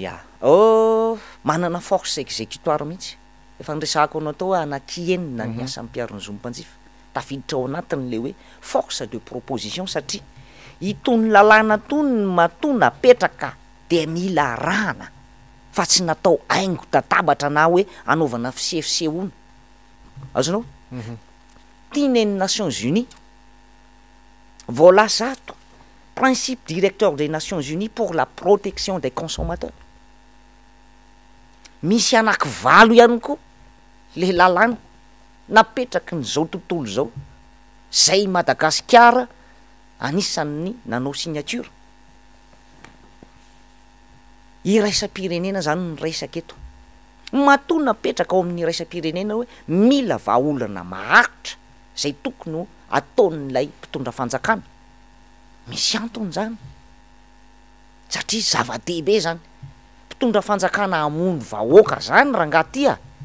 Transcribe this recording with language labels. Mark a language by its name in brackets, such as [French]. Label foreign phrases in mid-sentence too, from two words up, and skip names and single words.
[Malagasy] manana [French] force exécutoire [Malagasy] mihitsy efa nresako anao tao anakienina ny asa mpiarony zony mpanjifa tafiditra ao anatiny le hoe [French] force de proposition [Malagasy] satria itony lalàna tony matona apetraka de mila rana fa tsy natao aingo tatabatra na hoe anaovana fisefisehoana azonao tianeny Nations Unies voilà zato [French] principe directeur des Nations Unies pour la protection des consommateurs [Malagasy] misy anaky valo ihany koa le lalàna napetraky ny zao tontolo zao zay Madagasikara anisan'ny nanao signature iraisam-pirenena zany ny resaka eto matoa napetraka ao amin'ny iraisam-pirenena hoe mila vahaolana maharitra zay tokony ataon'lay mpitondra fanjakana misy antony zany satria zava-dehibe zany mpitondra fanjakana amono vahoaka zany rangatya